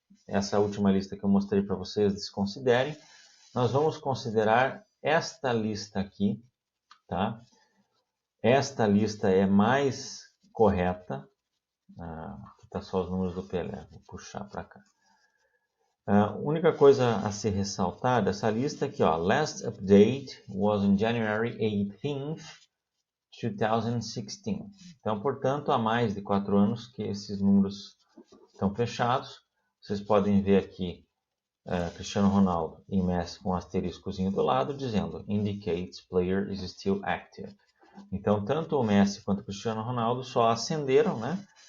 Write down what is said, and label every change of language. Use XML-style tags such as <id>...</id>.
<pt>Essa última lista que eu mostrei para vocês, desconsiderem. Nós vamos considerar esta lista aqui, tá? Esta lista é mais correta. Aqui está só os números do Pelé, vou puxar para cá. A única coisa a se ressaltar dessa lista aqui, ó,</pt> <en>last update was on January 18th, 2016.</en> <pt>Então, portanto, há mais de 4 anos que esses números estão fechados. Vocês podem ver aqui Cristiano Ronaldo e Messi com um asteriscozinho do lado dizendo</pt> <en>indicates player is still active.</en> <pt>Então, tanto o Messi quanto o Cristiano Ronaldo só ascenderam, né?</pt>